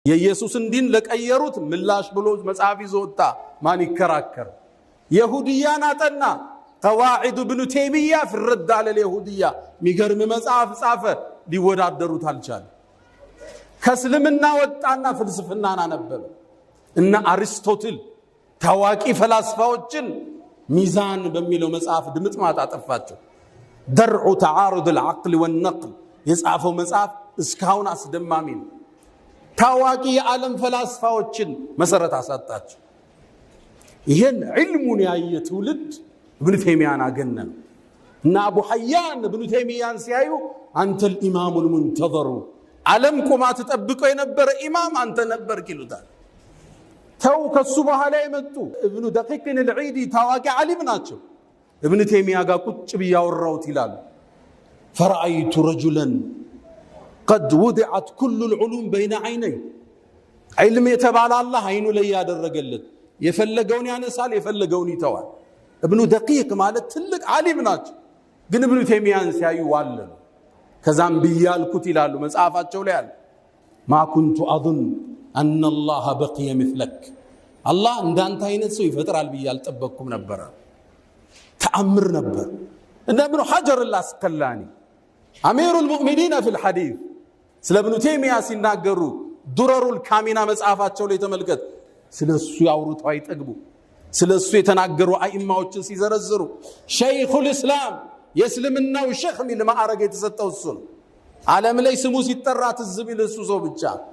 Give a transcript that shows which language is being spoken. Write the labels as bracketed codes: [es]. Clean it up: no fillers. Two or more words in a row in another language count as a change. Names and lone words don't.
[am] የኢየሱስን ዲን ለቀየሩት ምላሽ ብሎ መጽሐፍ ይዞ ወጣ። ማን ይከራከር? የሁዲያን አጠና። ቀዋዒድ ኢብኑ ተይሚያ [ar] في الرد على اليهودية [am] ሚገርም መጽሐፍ ጻፈ። ሊወዳደሩት አልቻለ። ከእስልምና ወጣና ፍልስፍናን አነበበ። እና አሪስቶትል ታዋቂ ፈላስፋዎችን ሚዛን በሚለው መጽሐፍ ድምጥማጥ አጠፋቸው። [ar] درع تعارض العقل والنقل [am] የጻፈው መጽሐፍ እስካሁን አስደማሚ ነው። ታዋቂ የዓለም ፈላስፋዎችን መሰረት አሳጣቸው። ይሄን ዒልሙን ያየ ትውልድ ኢብኑ ተይሚያን አገነነ እና አቡ ሐያን ኢብኑ ተይሚያን ሲያዩ አንተ [ar] الامام المنتظر [am] ዓለም ቆማ ተጠብቀው የነበረ ኢማም አንተ ነበርክ ይሉታል። ተው ከሱ በኋላ የመጡ ኢብኑ ደቂቅ العيد ታዋቂ ዓሊም ናቸው። ኢብኑ ተይሚያ ጋር ቁጭ ብያወራውት ይላል። [ar] فرأيت رجلا قد وضعت كل العلوم بين عينيه علم يتبع الله عينه [am] ላይ ያደረገለት የፈለገውን ያነሳል የፈለገውን ይተዋል። ኢብኑ ደቂቅ ማለት ትልቅ ዓሊም ናቸው። ግን ኢብኑ ተይሚያን ሲያዩ ዋለ ከዛም ቢያልኩት ይላሉ መጽሐፋቸው ላይ አለ [ar] ما كنت اظن ان الله بقي مثلك [am] الله እንዳንተ አይነት ሰው ይፈጥራል ብያል ጠበቅኩም ነበር። ተአምር ነበር። እንደ ኢብኑ ሐጀር العسقلاني [ar] امير المؤمنين في الحديث [am] ስለ ኢብኑ ተይሚያ ሲናገሩ ዱረሩል ካሚና መጽሐፋቸው ላይ ተመልከት። ስለሱ ያወሩት አይጠግቡ። ስለሱ የተናገሩ አይማዎችን ሲዘረዝሩ [ar] شيخ الإسلام [am] የእስልምናው ሸኽ ሚል ማዕረግ የተሰጠው እሱ ነው። ዓለም ላይ ስሙ ሲጠራ ትዝ ቢል እሱ ሰው ብቻ